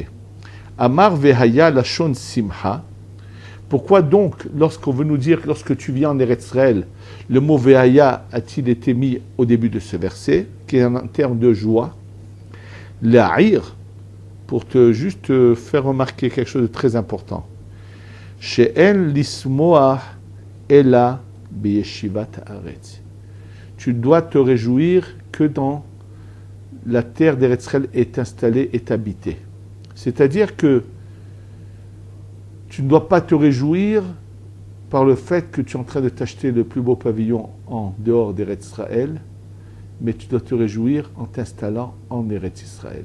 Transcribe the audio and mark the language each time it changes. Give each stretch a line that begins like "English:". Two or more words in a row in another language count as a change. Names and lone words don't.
Hebrew: אמר והיה לשון שמחה.
French: Pourquoi donc, lorsqu'on veut nous dire, lorsque tu viens en Eretz Israël, le mot Vehaya a-t-il été mis au début de ce verset, qui est un terme de joie? L'A'ir, pour juste faire remarquer quelque chose de très important.
Hebrew: שאין לשמוח אלא בישיבת הארץ.
French: Tu dois te réjouir que dans la terre d'Eretz Israël est installée, est habitée. C'est-à-dire que tu ne dois pas te réjouir par le fait que tu es en train de t'acheter le plus beau pavillon en dehors d'Eretz Israël, mais tu dois te réjouir en t'installant en Eretz Israël.